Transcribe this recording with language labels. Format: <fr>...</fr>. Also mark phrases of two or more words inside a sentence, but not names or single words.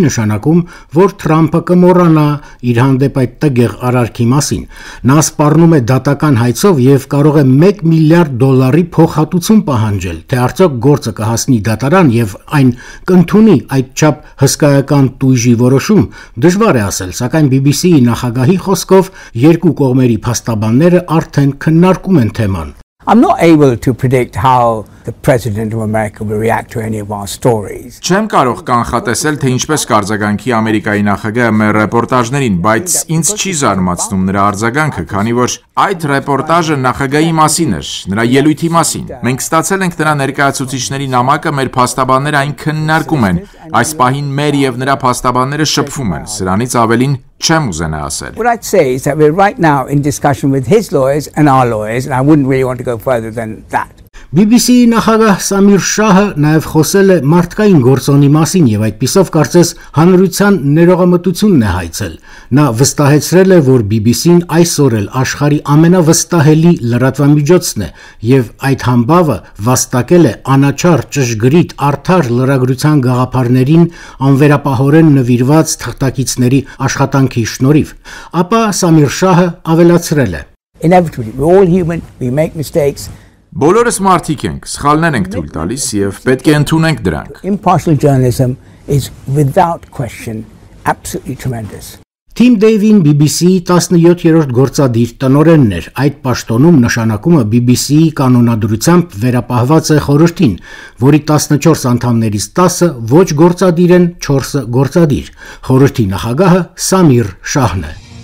<hy>նշանակում, որ Թրամփը կմոռանա իր հանդեպ այդ տգեղ արարքի մասին։ Նա սպառնում է դատական հայցով եւ կարող է $1 միլիարդ փոխհատուցում պահանջել, թե արդյոք գործը կհասնի դատարան եւ այն կընդունի այդչափ հսկայական տույժի որոշում, դժվար է ասել, սակայն BBC-ի նախագահի խոսքով երկու կողմերի փաստաբանները արդեն քննարկում են թեման։</hy> <en>I'm not able to predict how the President of America will react to any of our stories.</en> <hy>Չեմ կարող կանխատեսել, թե ինչպես կարձագանքի Ամերիկայի նախագահը մեր ռեպորտաժներին, բայց ինձ չի զարմացնում նրա արձագանքը, քանի որ այդ ռեպորտաժը նախագահի մասին էր, նրա ելույթի մասին։ Մենք ստացել ենք նրա ներկայացուցիչների նամակը, մեր փաստաբանները այն քննարկում են։ Այս պահին մեր եւ նրա փաստաբանները շփվում են։ Սրանից ավելին չեմ ուզենա ասել։</hy> <en>What I'd say is that we're right now in discussion with his lawyers and our lawyers, and I wouldn't really want to go further than that.</en> <hy>BBC-ի նախագահ Սամիր Շահը նաև խոսել է մարդկային գործոնի մասին եւ այդպիսով կարծես հանրության ներողամտությունն է հայցել։ Նա վստահեցրել է, որ BBC-ն այսօր էլ աշխարհի ամենավստահելի լրատվամիջոցն է եւ այդ համբավը վաստակել է անաչառ ճշգրիտ արդար լրագրության գաղափարներին անվերապահորեն նվիրված թղթակիցների աշխատանքի շնորհիվ։ Ապա Սամիր Շահը ավելացրել է.</hy> <en>Inevitably, we're all human, we make mistakes.</en> <hy>Բոլորս մարդիկ ենք, սխալներ ենք թույլ տալիս եւ պետք է ընդունենք դրանք։</hy> <en>Impartial journalism is without question absolutely tremendous.</en> <hy>Թիմ Դեյվին BBC-ի 17-րդ գործադիր տնօրենն էր։ Այդ պաշտոնում նշանակումը BBC-ի կանոնադրությամբ վերապահված է խորհրդին, որի 14 անդամներից 10-ը ոչ գործադիր են, 4-ը գործադիր։ Խորհրդի նախագահը Սամիր Շահն է։</hy>